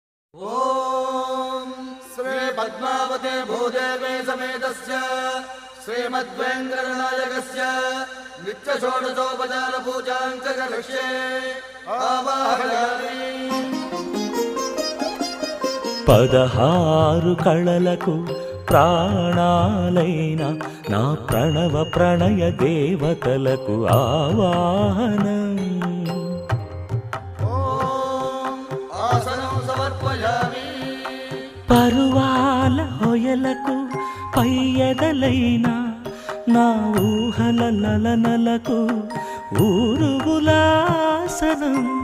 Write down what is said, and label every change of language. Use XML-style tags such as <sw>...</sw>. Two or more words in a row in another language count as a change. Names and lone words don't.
<sa>ओम श्री पद्मावते भूदेवे समेतस्य श्रीमद्वेंकटनायकस्य नित्यषोडशोपचार पूजां च करिष्ये आवाहयामि।</sa> <te>16 కళలకు ప్రాణాలైన నా ప్రణవ ప్రణయ దేవతలకు ఆవాహనం। పరువాల హొయలకు పయ్యదలైన నా ఊహల లలనలకు ఊరుగులాసనం।</te>